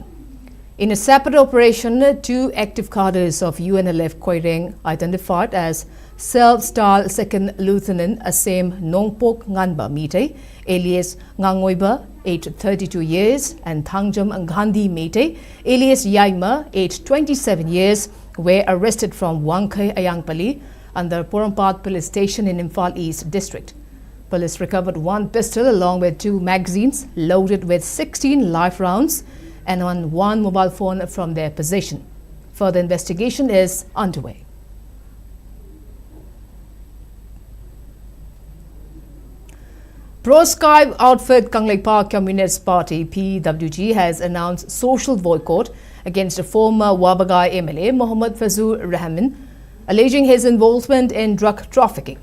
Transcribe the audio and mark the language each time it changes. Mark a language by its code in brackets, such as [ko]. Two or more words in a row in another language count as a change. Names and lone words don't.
[en] In a separate operation, 2 active cadres of UNLF Koireng identified as Self-Style Second Lieutenant Asem Nongpok Nganba Mite, alias Ngangoiba, aged 32 years, and Thangjam Gandhi Mite, alias Yaima, aged 27 years, were arrested from Wangkai Ayangpali under Porampat Police Station in Imphal East District. Police recovered 1 pistol along with 2 magazines loaded with 16 live rounds and 1 mobile phone from their possession. Further investigation is underway. Pro-Sky outfit Kanglekpa Communist Party PWG has announced social boycott against former Wabagai MLA Mohammad Fazur Rahman, alleging his involvement in drug trafficking.